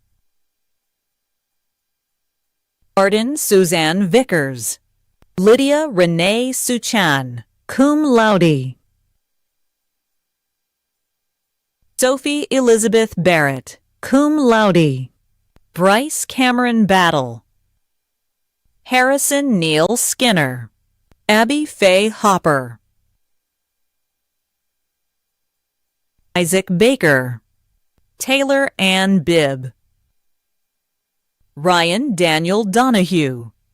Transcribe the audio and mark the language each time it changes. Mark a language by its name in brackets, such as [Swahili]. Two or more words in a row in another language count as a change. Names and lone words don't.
[English] Arden Suzanne Vickers. Lydia Renee Suchan, [Latin] cum laude. [English] Sophie Elizabeth Barrett, [Latin] cum laude. [English] Bryce Cameron Battle. Harrison Neal Skinner. Abby Faye Hopper. Isaac Baker. Taylor Ann Bibb. Ryan Daniel Donahue.